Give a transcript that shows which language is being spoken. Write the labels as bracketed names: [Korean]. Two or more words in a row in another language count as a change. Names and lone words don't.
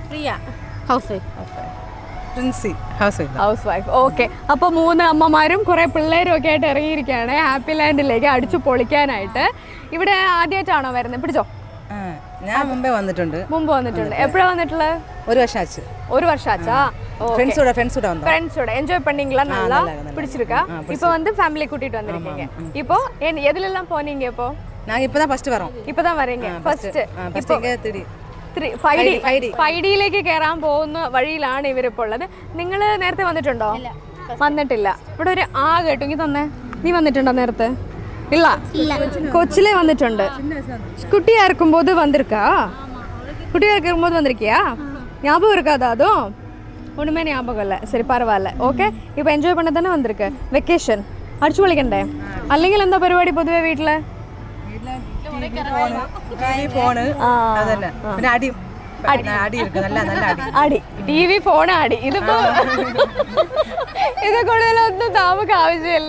[English] പ്രിയ house wife. [Malayalam] ഓക്കെ, അപ്പൊ 3 അമ്മമാരും കുറെ പിള്ളേരും ഒക്കെ ആയിട്ട് ഇറങ്ങിയിരിക്കുകയാണ് ഹാപ്പി ലാൻഡിലേക്ക് അടിച്ചു പൊളിക്കാനായിട്ട്. ഇവിടെ ആദ്യമായിട്ടാണോ വരുന്നത്? പിടിച്ചോ. ഞാൻ മുമ്പ് വന്നിട്ടുണ്ട്. എപ്പോഴാ വന്നിട്ടുള്ളത്? 1 വർഷം. [Tamil] 1 வருஷம் ஆச்சா? ஃப்ரெண்ட்ஸோட என்ஜாய் பண்ணீங்களா? நல்லா பிடிச்சிருக்கா? இப்போ வந்து ஃபேமிலி கூட்டிட்டு வந்திருக்கீங்க. இப்போ எதுலெல்லாம் போனீங்க? இப்போ நான் இப்பதான் ஃபர்ஸ்ட் வரோம். இப்பதான் வரீங்க ഫസ്റ്റ്. [Malayalam] இப்போ 5Dയിലേക്ക് കയറാൻ പോകുന്ന വഴിയിലാണ് ഇവരിപ്പോൾ ഉള്ളത്. നിങ്ങൾ നേരത്തെ വന്നിട്ടുണ്ടോ? വന്നിട്ടില്ല. ഇവിടെ ഒരു കേട്ടു ഇങ്ങി തന്നെ. നീ വന്നിട്ടുണ്ടോ നേരത്തെ? ഇല്ല, കൊച്ചിലെ വന്നിട്ടുണ്ട്. [Tamil] കുട്ടിയാ இருக்கும்போது வந்திருக்கா? குட்டியா இருக்கும்போது வந்திருக்கியா? ஞாபகம் இருக்காதா? அதுவும் ஒன்றுமே ஞாபகம் இல்லை. சரி, பரவாயில்ல. ஓகே, இப்போ என்ஜாய் பண்ண தானே வந்திருக்கு. [Malayalam] വെക്കേഷൻ അടിച്ചു പൊളിക്കണ്ടേ? അല്ലെങ്കിൽ എന്താ പരിപാടി പൊതുവെ വീട്ടില്? അടി, TV, ഫോൺ, അടി. ഇത് കൂടുതലൊന്നും നമുക്ക് ആവശ്യമില്ല.